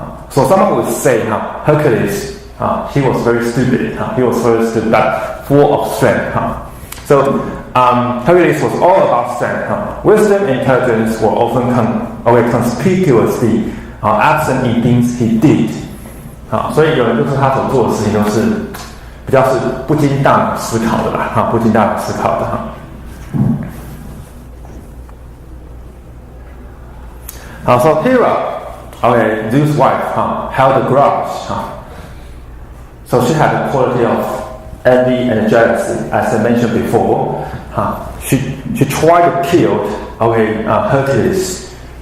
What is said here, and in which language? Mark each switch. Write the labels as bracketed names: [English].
[English] So someone would say Hercules he was very stupid. He was very stupid, but full of strength. So Hercules was all about strength. Wisdom and intelligence were often conspicuously absent in things he did. [Chinese] 所以有人就说他所做的事情都是比较是不经大脑思考的啦，不经大脑思考的 [English] So Hera, Zeus' wife, held a grudge. So she had the quality of envy and jealousy, as I mentioned before. She tried to kill Hercules